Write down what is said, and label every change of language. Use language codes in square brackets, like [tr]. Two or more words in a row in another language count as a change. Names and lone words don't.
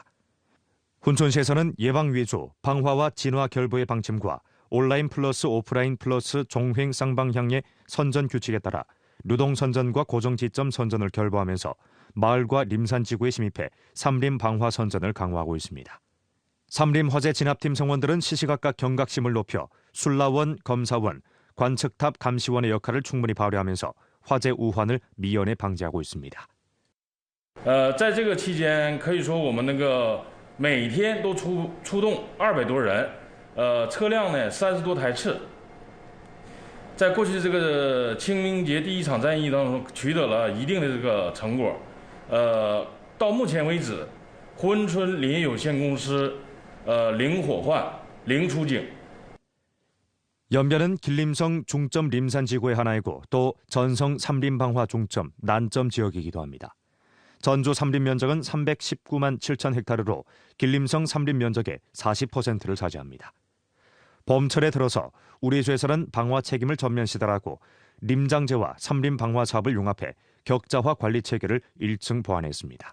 [ko] 훈춘시에서는 예방 위주, 방화와 진화 결부의 방침과 온라인 플러스 오프라인 플러스 종횡 쌍방향의 선전 규칙에 따라 누동 선전과 고정 지점 선전을 결부하면서 마을과 림산 지구에 침입해 삼림 방화 선전을 강화하고 있습니다. 삼림 화재 진압팀 성원들은 시시각각 경각심을 높여 순라원, 검사원, 관측탑 감시원의 역할을 충분히 발휘하면서 화재 우환을 미연에 방지하고 있습니다. [zh] 在这个期间，可以说我们每天都出动200多人，车辆呢30多台次。在过去这个清明节第一场战役当中，取得了一定的这个成果。到目前为止，珲春林业有限公司零火患、零出警。 [ko] 연변은 길림성 중점 림산지구의 하나이고 또 전성 삼림방화 중점 난점 지역이기도 합니다. 전주 삼림 면적은 319만 7천 헥타르로 길림성 삼림 면적의 40%를 차지합니다. 봄철에 들어서 우리 주에서는 방화 책임을 전면 시달하고 림장제와 삼림 방화 사업을 융합해 격자화 관리 체계를 1층 보완했습니다.